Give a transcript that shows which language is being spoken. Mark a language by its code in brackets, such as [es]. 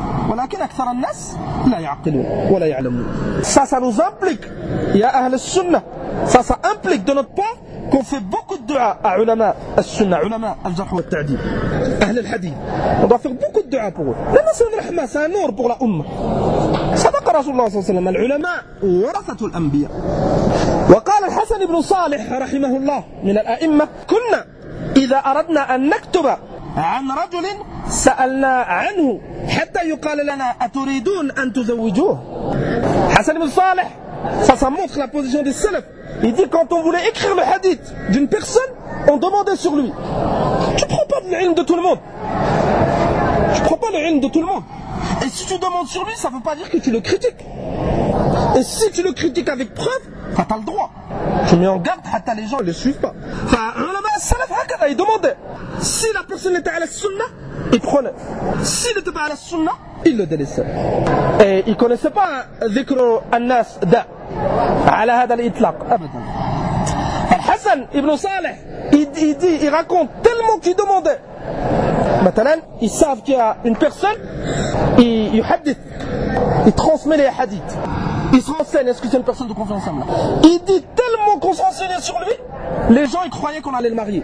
[ar] ولكن أكثر الناس لا يعقلون ولا يعلمون. [fr] Ça, ça nous implique, [ar] يا أهل السنة. [fr] Ça implique de notre part qu'on fait beaucoup de dua à علماء السنة, [ar] علماء الجرح والتعديل, أهل الحديث. [fr] On doit faire beaucoup de dua pour eux. [ar] لأن سن رحمة, [fr] c'est un nour pour la أمة. [ar] صدق رسول الله صلى الله عليه وسلم, العلماء ورثة الأنبياء. وقال الحسن بن صالح رحمه الله من الأئمة, كنا إذا أردنا أن نكتب عن رجل سألنا عنه حتى يقال لنا أتريدون أن تزوجوه. [fr] حسن بن صالح, ça, ça montre la position des salaf. Il dit quand on voulait écrire le hadith d'une personne, on demandait sur lui. Tu prends pas le ilm de tout le monde. Tu prends pas le ilm de tout le monde. Et si tu demandes sur lui, ça veut pas dire que tu le critiques. Et si tu le critiques avec preuve, ça t'as le droit. Tu mets en garde, hatta les gens ne le suivent pas. Enfin, il demandait. Si la personne était à la sunna, il prenait. S'il n'était pas à la sunna, il le délaissait. Et il ne connaissait pas [ar] ذكر الناس داء على هذا الإطلاق أبدا. [fr] Hassan ibn Saleh, il raconte tellement qu'il demandait. Maintenant, ils savent qu'il y a une personne, il transmet les hadiths. Il se renseigne, est-ce que c'est une personne de confiance en Allah. Il dit tellement qu'on se renseignait sur lui, les gens ils croyaient qu'on allait le marier.